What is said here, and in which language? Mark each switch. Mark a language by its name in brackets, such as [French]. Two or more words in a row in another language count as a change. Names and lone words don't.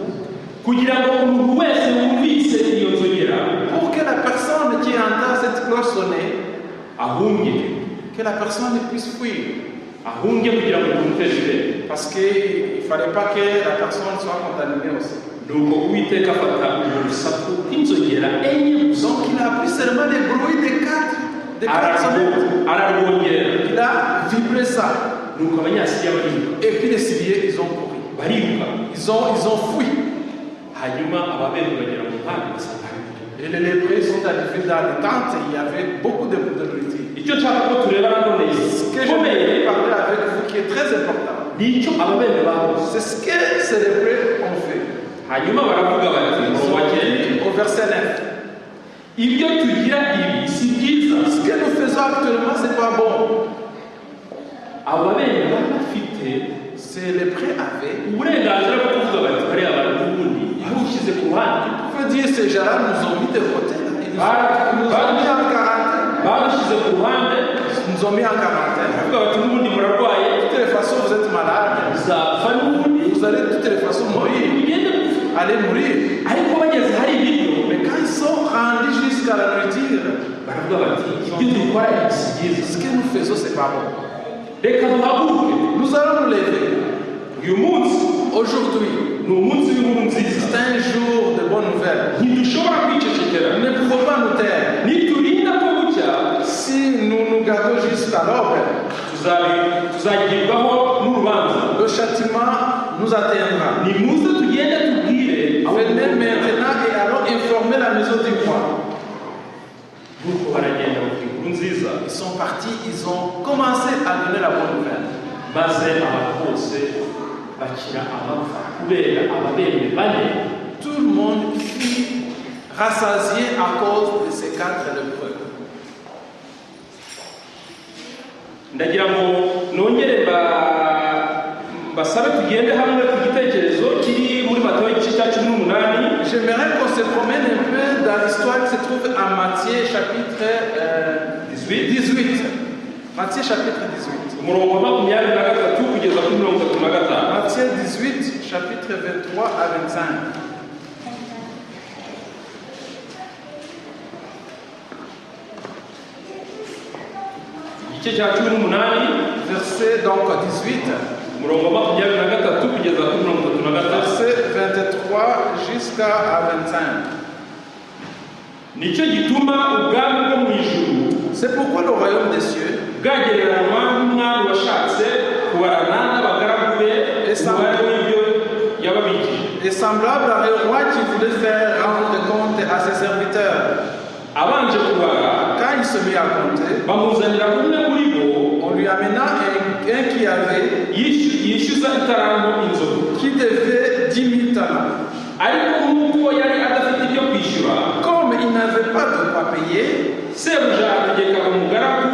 [Kinyarwanda] Kugira ngo umuntu wese wumvise iyo nzogera [French] Pour que la personne qui entend cette cloche sonner, [Kinyarwanda] ahungire, [French] que la personne puisse fuir. [Kinyarwanda] ahunge kugira ngo tumuteze imbere. [French] Parce qu'il ne fallait pas que la personne soit contaminée aussi. [Kinyarwanda] Nuko Uwiteka afata urusaku rw'inzogera enye gusa, [French] Donc il a pris seulement les bruits des quatre sonnettes. [Kinyarwanda] ararwongera. [French] Il a vibré ça. [Kinyarwanda] Nuko abanyasiriya bariruka, [French] Et puis les Syriens, ils ont couru. [Kinyarwanda] bariruka. [French] Ils ont fui. [Kinyarwanda] Hanyuma ababembe bagera mu nkambi basanga hari ibiryo. [French] Et les lépreux sont arrivés dans les tentes et il y avait beaucoup de nourriture. [Kinyarwanda] Icyo nshaka ko tureba nanone [French] Ce que je vais parler avec vous qui est très important, [Kinyarwanda] nicyo ababembe bakoze. [French] c'est ce que ces lépreux ont fait. [Kinyarwanda] Hanyuma baravuga bati [French] Ils [Kinyarwanda] umurongo [French] ont [Kinyarwanda] wa cyenda, [French] dit au verset 9. [Kinyarwanda] ibyo tugira ibi si byiza. [French] Ce que nous faisons actuellement, ce n'est pas bon. [Kinyarwanda] Abo babembe bari bafite [French] Ces lépreux avaient. [Kinyarwanda] uburenganzira bwo kuvuga bati bariya bantu n'ubundi bawushyize ku ruhande. [French] On peut dire ces gens-là nous ont mis de côté. Ils nous ont mis en quarantaine. [Kinyarwanda] babishyize ku ruhande, [French] Ils nous ont mis en quarantaine. [Kinyarwanda] baravuga bati n'ubundi murarwaye, [French] De toutes les façons, vous êtes malade. [Kinyarwanda] muzapfa n'ubundi, [French] Vous allez de toutes les façons mourir. [Kinyarwanda] mugende gupfa. [French] Allez mourir. [Kinyarwanda] Ariko bageze hari ibiryo, [French] Mais quand ils sont rendus jusqu'à la nourriture, [Kinyarwanda] baravuga bati ibyo dukora ibi si byiza, [French] ce que nous faisons, ce n'est pas bon. [Kinyarwanda] reka duhaguruke. [French] Nous allons nous lever. [Kinyarwanda] Uyu munsi [French] Aujourd'hui, [Kinyarwanda] ni umunsi w'inkuru nziza, [French] c'est un jour de bonnes nouvelles. [Kinyarwanda] ntidushobora kwicecekera. [French] Nous ne pouvons pas nous taire. [Kinyarwanda] Niturinda ko bucya, [French] Si nous nous gardons jusqu'à l'aube, [Kinyarwanda] tuzagibwaho n'urubanza. [French] le châtiment nous atteindra. [Kinyarwanda] Nimuze tugende tubwire [French] Venez maintenant et allons informer la maison du roi. [Kinyarwanda] nuko baragenda bavuga inkuru nziza, [French] Ils sont partis, ils ont commencé à donner la bonne nouvelle. [Kinyarwanda] maze abantu bose bakira amapfa kubera ababembe bane. [French] Tout le monde fut rassasié à cause de ces quatre lépreux. [Kinyarwanda] Ndagira ngo nongere basabe tugende hamwe ku gitekerezo kiri muri Matayo igice cya 18. [French] J'aimerais qu'on se promène un peu dans l'histoire qui se trouve en Matthieu chapitre 18. Matthieu chapitre 18. [Kinyarwanda] umurongo wa 23 kugeza kuri 35. [French] Matthieu 18, chapitre 23 à 25. [Kinyarwanda] Igice cya 18, [French] Verset donc 18, [Kinyarwanda] umurongo wa 23 kugeza kuri 35. [French] verset 23 jusqu'à 25. [Kinyarwanda] Nicyo gituma ubwami bwo mu ijuru [French] C'est pourquoi le royaume des cieux [Kinyarwanda] bwagereranywa n'umwami washatse kubarana n'abagaragu be umubare w'ibyo yababikije. [French] est semblable à un roi qui voulait faire rendre compte à ses serviteurs. [Kinyarwanda] Abanje kubara, [French] Quand il se mit à compter, [Kinyarwanda] bamuzanira umwe muri bo [French] on lui amena un qui avait, [Kinyarwanda] yishyuza itaranto inzovu. [French] qui devait 10 000 talents. [Kinyarwanda] Ariko nk'uko yari adafite ibyo kwishyura, [French] Comme il n'avait pas de quoi payer, [Kinyarwanda] sebuja ategeka umugaragu,